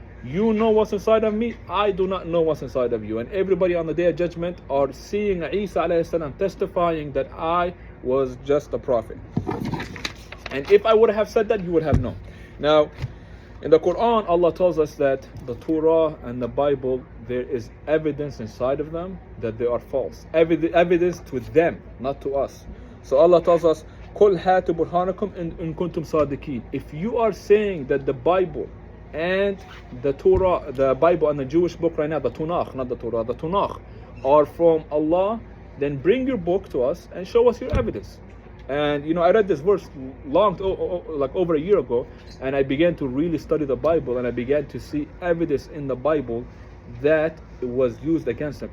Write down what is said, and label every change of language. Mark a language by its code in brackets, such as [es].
[en] You know what's inside of me. I do not know what's inside of you. And everybody on the day of judgment are seeing Isa alayhi salam testifying that I was just a prophet. And if I would have said that, you would have known. Now, in the Quran, Allah tells us that the Torah and the Bible, there is evidence inside of them that they are false. Evidence to them, not to us. So Allah tells us, [ar] قُلْ هَاتُ بُرْهَانَكُمْ إِن كُنْتُمْ صَادِقِينَ. [en] If you are saying that the Bible and the Torah, the Bible and the Jewish book right now, the Tanakh, not the Torah, the Tanakh, are from Allah, then bring your book to us and show us your evidence. And I read this verse like over a year ago, and I began to really study the Bible, and I began to see evidence in the Bible that it was used against them.